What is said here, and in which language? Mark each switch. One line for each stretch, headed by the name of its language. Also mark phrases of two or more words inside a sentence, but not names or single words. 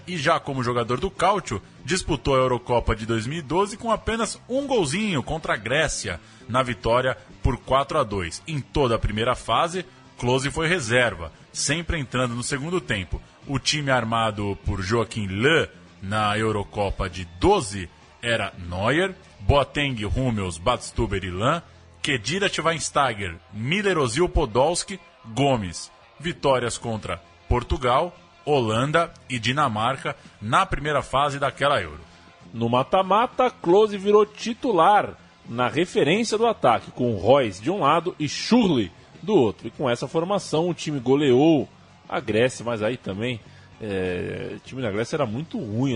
Portuguese: E já como jogador do Calcio, disputou a Eurocopa de 2012 com apenas um golzinho contra a Grécia, na vitória por 4-2. Em toda a primeira fase, Klose foi reserva, sempre entrando no segundo tempo. O time armado por Joaquim Löw na Eurocopa de 12 era Neuer, Boateng, Hummels, Badstuber e Lahm, Khedira, Schweinsteiger, Miller, Ozil, Podolski, Gomes. Vitórias contra Portugal, Holanda e Dinamarca na primeira fase daquela Euro. No mata-mata, Klose virou titular na referência do ataque, com Royce de um lado e Schürrle do outro. E com essa formação o time goleou a Grécia, mas aí também o time da Grécia era muito ruim.